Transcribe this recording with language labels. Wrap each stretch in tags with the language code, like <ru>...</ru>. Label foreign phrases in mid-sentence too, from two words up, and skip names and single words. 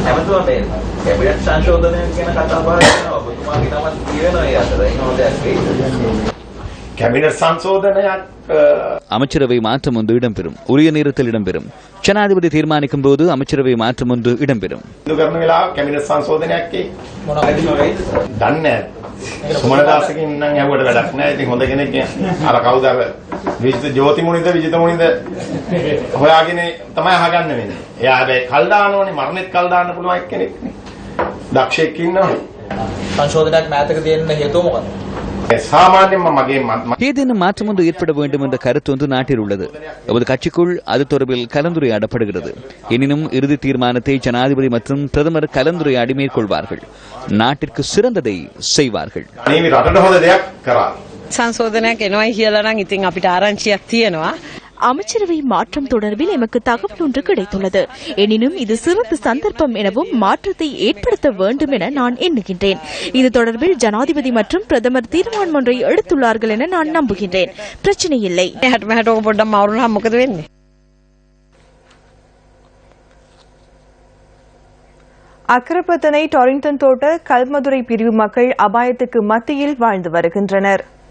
<ta>அமைச்சரவை மாற்றம் ஒன்று இடம்பெறும். உரிய நேரத்தில் இடம்பெறும். ஜனாதிபதி தீர்மானிக்கும் போது அமைச்சரவை மாற்றம் ஒன்று இடம்பெறும்.</ta> <si>සුමනදාසකින් නම් ඇහුවට වැඩක් නැහැ. ඉතින් හොඳ කෙනෙක් අර කවුද අර ජෝති මුනිද විජිත මුනිද හොයාගෙන තමයි අහගන්න වෙන්නේ. එයා හැබැයි කල් දානෝනේ මරණෙත් කල් දාන්න පුළුවන් එක්කෙනෙක් නේ. දක්ෂයෙක් ඉන්නවනේ. සංශෝධනයක් මෑතක දෙන්න හේතුව මොකක්ද?</si> <ta>ஏதேனும் மாற்றம் ஒன்று ஏற்பட வேண்டும் என்ற கருத்து ஒன்று நாட்டில் உள்ளது. நமது கட்சிக்குள் அது தொடர்பில் கலந்துரையாடப்படுகிறது. எனினும் இறுதி தீர்மானத்தை ஜனாதிபதி மற்றும் பிரதமர் கலந்துரையாடி மேற்கொள்வார்கள். நாட்டிற்கு சிறந்ததை செய்வார்கள்.</ta> <si>සංශෝධනයක් එනවයි කියලා නම් ඉතින් අපිට ආරංචියක් තියෙනවා.</si> <ta>அமைச்சரவை மாற்றம் தொடர்பில் எமக்கு தகவல் ஒன்று கிடைத்துள்ளது. எனினும் இது சிறந்த சந்தர்ப்பம் எனவும் மாற்றத்தை ஏற்படுத்த வேண்டும் என நான் எண்ணுகின்றேன். இது தொடர்பில் ஜனாதிபதி மற்றும் பிரதமர் தீர்மானம் ஒன்றை எடுத்துள்ளார்கள் என நான் நம்புகின்றேன். பிரச்சனை இல்லை. அக்கரப்பத்தனை டொரிங்டன் தோட்ட கல்மதுரை பிரிவு மக்கள் அபாயத்துக்கு மத்தியில் வாழ்ந்து வருகின்றனர்.</ta>